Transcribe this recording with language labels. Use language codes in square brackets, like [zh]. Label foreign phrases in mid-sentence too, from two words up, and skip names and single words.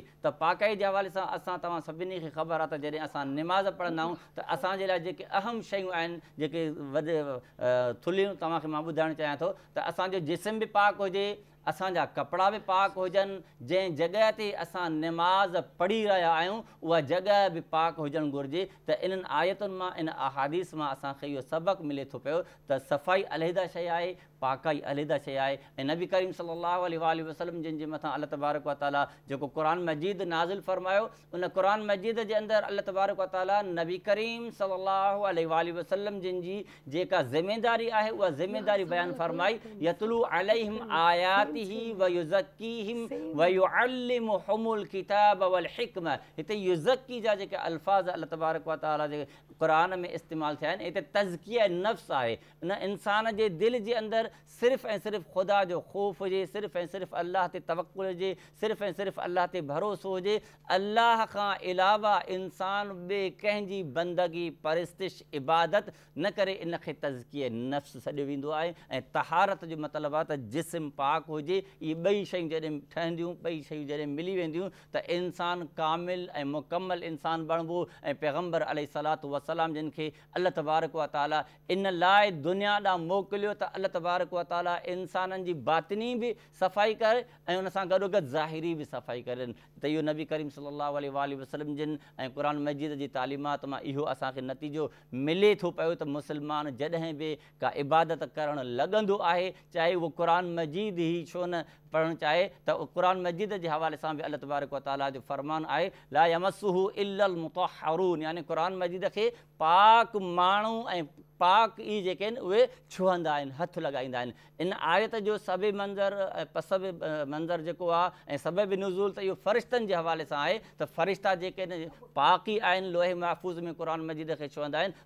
[sd] त पाकाई जे हवाले सां असां तव्हां सभिनी खे ख़बर आहे त जॾहिं असां निमाज़ पढ़ंदा आहियूं त असांजे लाइ जेके अहम शयूं आहिनि, जेके वॾे थुलियूं तव्हांखे मां ॿुधाइणु चाहियां थो त असांजो जिस्म बि पाक हुजे, असांजा कपिड़ा बि पाक हुजनि, जंहिं जॻह ते असां निमाज़ पढ़ी रहिया आहियूं उहा जॻह बि पाक हुजणु घुरिजे। त इन्हनि आयतुनि मां, इन अहादीस मां असांखे इहो सबक़ु मिले थो पियो त सफ़ाई अलहदा शइ आहे, पाकाई अलहदा शइ आहे। ऐं नबी करीम [ar] صلى الله عليه وسلم [sd] जिन जे मथां अल्लाह तबारक व तआला जेको क़ुर मजीद नाज़िल फरमायो, उन क़ुर मजीद जे अंदरि अल्लाह तबारक व तआला नबी करीम [ar] صلى الله عليه وسلم [sd] जिन जी जेका ज़िमेदारी आहे उहा ज़िमेदारी बयानु फरमाई, [ar] يتلو عليهم آياته ويزكيهم ويعلمهم الكتاب والحكمة. [sd] हिते युज़क्की जा जेके अल्फाज़ अल्लाह तबारक व तआला जे क़ुरान में इस्तेमालु थिया आहिनि, हिते तज़किया नफ़्स आहे। इन इंसान जे दिलि जे अंदरि सिर्फ़ु ऐं सिर्फ़ु ख़ुदा जो ख़ौफ़ हुजे, सिर्फ़ु ऐं सिर्फ़ु अल्लाह ते तवक्कुल हुजे, सिर्फ़ु ऐं सिर्फ़ु अल्लाह ते भरोसो हुजे। अल्लाह खां अलावा इंसान ॿिए कंहिंजी बंदगी, परिस्तिश, इबादत न करे, इनखे तज़किया नफ़्स सॾियो वेंदो आहे। ऐं तहारत जो मतिलबु आहे त जिस्म पाक हुजे। इहे ॿई शयूं जॾहिं ठहंदियूं, ॿई शयूं जॾहिं मिली वेंदियूं त इंसानु कामिल ऐं मुकमल इंसानु बणिबो। ऐं पैगम्बर [ar] عليه الصلاة والسلام [sd] जिन खे अल्लाह तबारक व तआला इन लाइ दुनिया ॾांहुं मोकिलियो त अल्लाह तबारक व तआला इंसाननि जी बातिनी बि सफ़ाई करे ऐं उन सां गॾोगॾु ज़ाहिरी बि सफ़ाई करनि। त इहो नबी करीम [ar] صلى الله عليه وسلم [sd] जिन ऐं क़ुर मजीद जी तालीमात मां इहो असांखे नतीजो मिले थो पियो त मुस्लमान जॾहिं बि का इबादत करणु लॻंदो आहे, चाहे उहो क़ुर मजीद ई छो न पढ़णु चाहे, त क़ुर मजीद जे हवाले सां बि अल्लाह तबारक व तआला जो फरमान आहे, [ar] لا يمسه إلا المطهرون, [sd] यानी क़ुर मजीद खे पाक माण्हू ऐं पाक ई जेके आहिनि उहे छुहंदा आहिनि, हथु लॻाईंदा आहिनि। इन आयत जो सबबि मंज़र जेको आहे ऐं सबबि नुज़ूल त इहो फ़रिश्तनि जे हवाले सां आहे त फ़रिश्ता जेके आहिनि पाक ई आहिनि, लोहे महफ़ूज़ में क़ुर मजीद खे छुहंदा आहिनि।